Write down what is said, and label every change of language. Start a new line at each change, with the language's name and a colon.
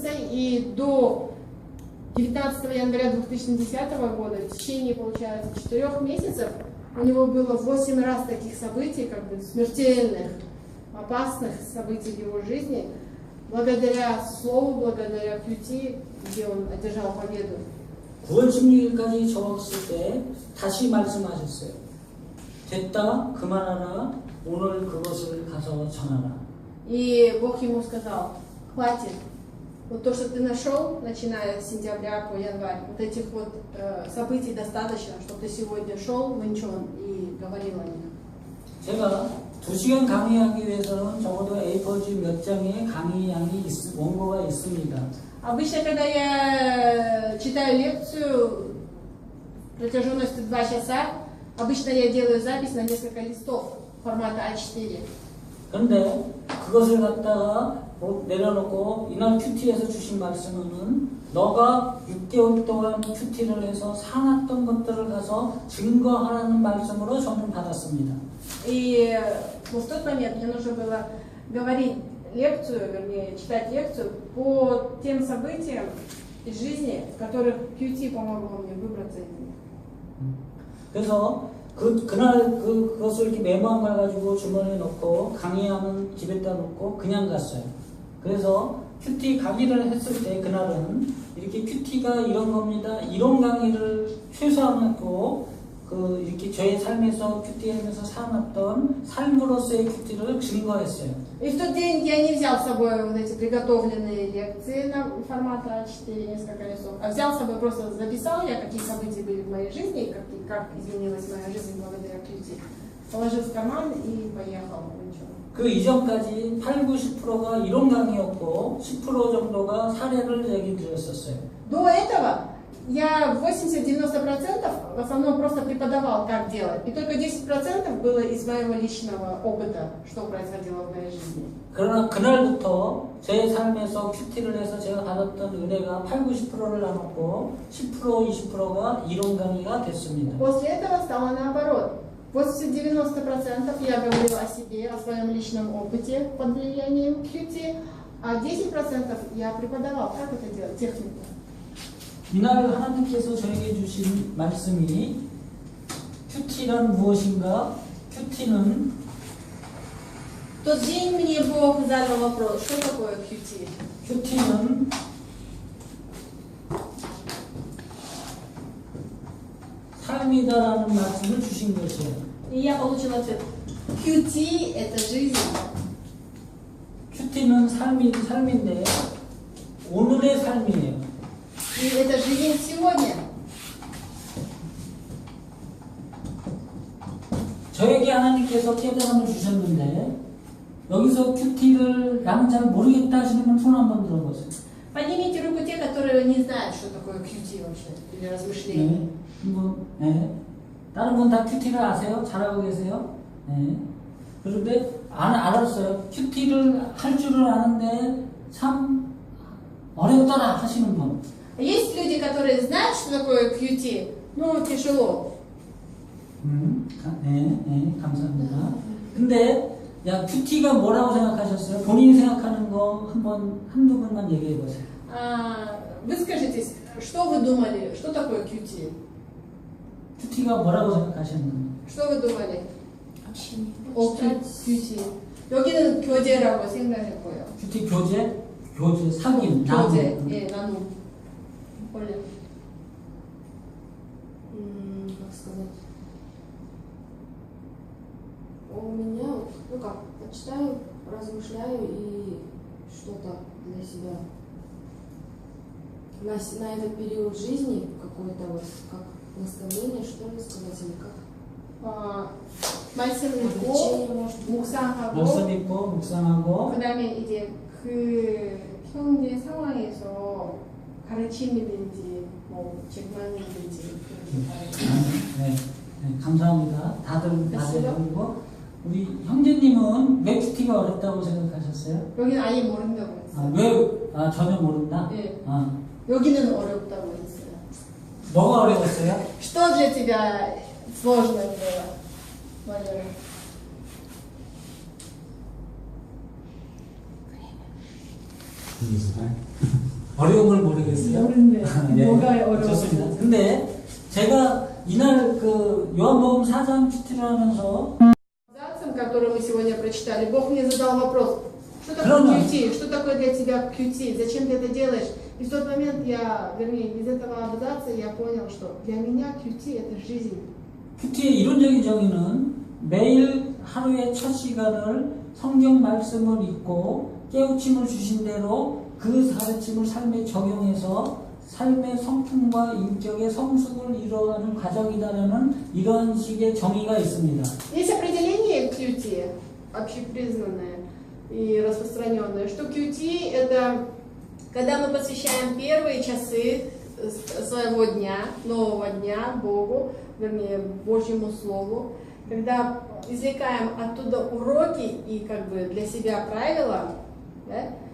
Russian: И до 19 января 2010 года, в течение, получается, 4 месяцев, у него было 8 раз таких событий, как бы смертельных, опасных событий в его жизни, благодаря слову, благодаря QT, где он одержал победу.
Korean: 9월 16일까지 적었을 때 다시 말씀하셨어요. 됐다, 그만하라, 오늘 그것을 가서 전하라.
Russian: И Бог ему сказал: хватит, вот то, что ты нашел, начиная с сентября по январь, вот этих вот событий достаточно, чтобы ты сегодня шел в Инчон и говорил о них.
Korean: 제가 2시간 강의하기 위해서는 적어도 A4지 몇 장의 강의량이 원고가 있습니다.
Russian: Обычно, когда я читаю лекцию протяженностью 2 часа, обычно я делаю запись на несколько листов формата А4.
Korean: 그런데 그것을 갖다가 내려놓고 이날 큐티에서 주신 말씀은 너가 6개월 동안 큐티를 해서 살았던 것들을 가서 증거하라는 말씀으로 저는 받았습니다.
Russian: И в тот момент мне нужно было говорить лекцию, вернее, читать лекцию по тем событиям из жизни, в которых QT помогло мне выбраться из них.
Korean: 그래서 그날 그것을 이렇게 메모한 걸 가지고 주머니에 넣고 강의하는 집에다 놓고 그냥 갔어요. 그래서 큐티 강의를 했을 때 그날은 이렇게 큐티가 이런 겁니다. 이런 강의를 최소화하고 이렇게 저의 삶에서 큐티하면서 살았던 삶으로서의 큐티를 증거했어요.
Russian: И в тот день я не взял с собой вот эти приготовленные лекции на формата А4, несколько листов, а взял с собой, просто записал я, какие события были в моей жизни, как изменилась моя жизнь благодаря QT. Положил в карман и поехал в Инчон.
Korean: 그 이전까지 80-90%가 이론 강의였고 10% 정도가 사례를 얘기 드렸었어요.
Russian: До этого я 80-90% в основном просто преподавал, как делать. И только 10% было из моего личного опыта, что происходило в моей жизни.
Korean: 그러나 그날부터 제 삶에서 큐티를 해서 제가 받았던 은혜가 80-90%를 나눴고 10% 20%가 이론 강의가 됐습니다.
Russian: После этого стало наоборот. 80-90% я говорила о себе, о своем личном опыте под влиянием QT, а 10% я преподавал, как это делать, технику.
Korean: 이날 하나님께서 저에게 주신 말씀이 큐티란 무엇인가? 큐티는
Russian: В тот день мне Бог задал вопрос, что такое QT?
Korean: 큐티는 삶이다라는 말씀을 주신 것이에요.
Russian: И я получила ответ. QT – это жизнь.
Korean: 큐티는 삶인데 오늘의 삶이에요.
Russian: И это жизнь сегодня.
Korean: 저에게 하나님께서 깨달음을 주셨는데 여기서 큐티를 나는 잘 모르겠다 하시는 분 손 한번 들어보세요.
Russian: Поднимите руку те, которые не знают, что такое QT вообще, или размышление.
Korean: 네. 다른 분 다 큐티를 아세요? 잘하고 계세요? 네. 그런데 알았어요. 큐티를 할 줄을 아는데 참 어렵더라 하시는 분.
Russian: Есть люди, которые знают, что такое QT, но тяжело.
Korean: 네, 감사합니다. 근데 야 큐티가 뭐라고 생각하셨어요? 본인이 생각하는 거 한두 분만 얘기해 보세요.
Russian: Выскажитесь, что вы думали, что такое QT?
Korean: 큐티가 뭐라고 생각하셨나요?
Russian: Что вы думали? общение.
Korean: 오, QT. 여기는 교제라고 생각했고요. 큐티 교제, 사귐, 교제, 나눔. 예, 나눔. 원래.
Russian: Как сказать? У меня, ну как, почитаю, размышляю и что-то для себя на этот период жизни какое-то вот как наставление, что ли, сказать, или как?
Korean: 말씀을 읽고
Russian: Обличение, может быть.
Korean: 묵상하고 말씀 읽고 묵상하고 그 다음에 이제 그 현재 상황에서 가르침이든지 뭐 책망이든지 네, 네, 감사합니다. 다들 됐어요? 그리고 우리 형제님은 왜 큐티가 어렵다고 생각하셨어요? 여기는 아예 모른다고 했어요. 왜 전혀 모른다? 네. 아, 여기는 어렵다고 했어요. 뭐가 어려웠어요?
Russian: Что для тебя сложно было, Валера? Не знаю.
Korean: 어려운 걸 모르겠어요. 모르네. 네, 뭐가 어려웠어요? 좋습니다. 근데 제가 이날 그 요한복음 4장 큐티를 하면서
Russian: Абзацем, который мы сегодня прочитали, Бог мне задал вопрос, что такое Правильно. QT, что такое для тебя QT, зачем ты это делаешь? И в тот момент из этого абзаца я понял, что для меня QT это жизнь.
Korean: 큐티의 이론적인 정의는 매일 하루의 첫 시간을 성경 말씀을 읽고 깨우침을 주신 대로 그 가르침을 삶에 적용해서 삶의 성품과 인격의 성숙을 이루어가는 과정이다라는 이런 식의 정의가 있습니다.
Russian: Есть определение QT, общепризнанное и распространенное, что QT это когда мы посвящаем первые часы своего дня, нового дня Богу, вернее, Божьему Слову, когда извлекаем оттуда уроки и как бы для себя правила, да,